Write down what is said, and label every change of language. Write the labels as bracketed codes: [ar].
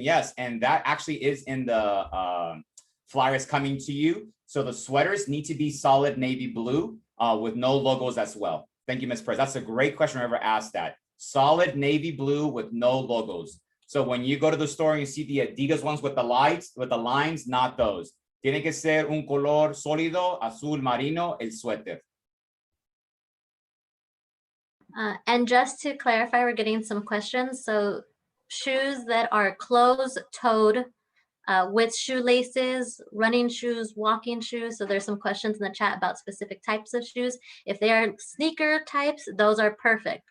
[en] Yes, and that actually is in the flyers coming to you. So the sweaters need to be solid navy blue with no logos as well. Thank you, Ms. Perez. That's a great question. I ever asked that. Solid navy blue with no logos. So when you go to the store and you see the Adidas ones with the lines, not those. [es] Tiene que ser un color sólido, azul marino, el suéter. [en] And just to clarify, we're getting some questions. So shoes that are closed-toed with shoelaces, running shoes, walking shoes. So there's some questions in the chat about specific types of shoes. If they are sneaker types, those are perfect.